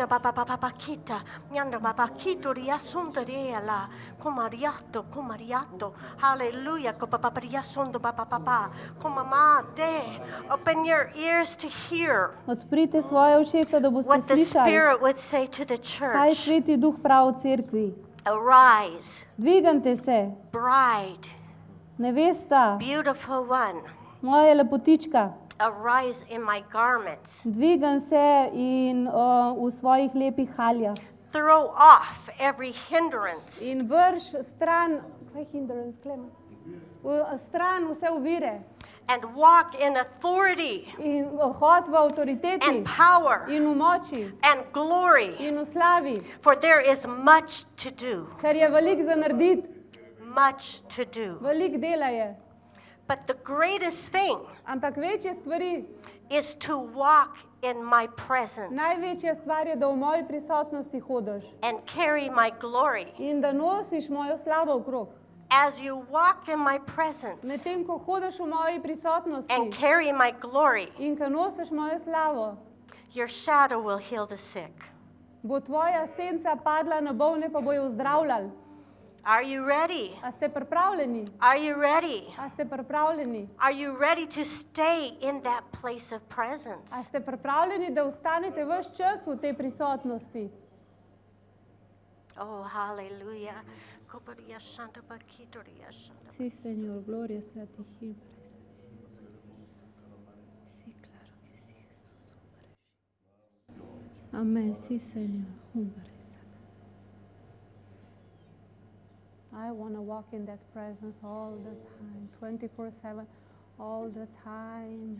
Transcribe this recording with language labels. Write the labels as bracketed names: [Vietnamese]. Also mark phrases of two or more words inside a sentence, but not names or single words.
[English] babababakita, nyanda babakito riasondo reala, kumariato, hallelujah, kopapapariasondo babababa, kumamate. Open your ears to hear [Slovenian] Odprite svoje ušesa, da boste [English] what the [Slovenian] slišali, [English] Spirit would say to the [Slovenian] kaj [English] church. [Slovenian] Sveti Duh pravi v cerkvi. [English] Arise, [Slovenian] Dvigante se, [English] bride, [Slovenian] nevesta, [English] beautiful one, [Slovenian] moja lepotička. [English] arise in my garments. [Slovenian] Dvigam se in v svojih lepih haljah. [English] Throw off every hindrance [Slovenian] In vrš stran, kaj je hindrance, Klemen? Stran vse ovire. [English] and walk in authority [Slovenian] In hod v avtoriteti. [English] and power [Slovenian] In v moči. [English] and glory, [Slovenian] In v slavi. [English] for there is much to do, [Slovenian] Ker je veliko za narediti. [English] much to do. [Slovenian] Veliko dela je. [English] But the greatest thing [Slovenian] Ampak večje stvari, [English] is to walk in my presence [Slovenian] največja stvar je, da v moji prisotnosti hodiš. [English] and carry my glory. [Slovenian] In da nosiš mojo slavo okrog. [English] As you walk in my presence [Slovenian] Medtem ko hodiš v moji [English] and [Slovenian] prisotnosti [English] carry my glory, [Slovenian] in ko nosiš mojo slavo, [English] your shadow will heal the sick. [Slovenian] bo tvoja senca padla na bolne, pa bojo zdravljali. [English] Are you ready? [Slovenian] A ste pripravljeni? [English] Are you ready? [Slovenian] A ste pripravljeni? [English] Are you ready to stay in that place of [Slovenian] A [English] presence? [Slovenian] ste pripravljeni, da ostanete ves čas v tej prisotnosti? [English] Oh, hallelujah. [Spanish] Sí, Señor, gloria sea a ti siempre. Sí, claro que sí, Jesús. Amén, sí, Señor. [English] I want to walk in that presence all the time, 24/7, all the time.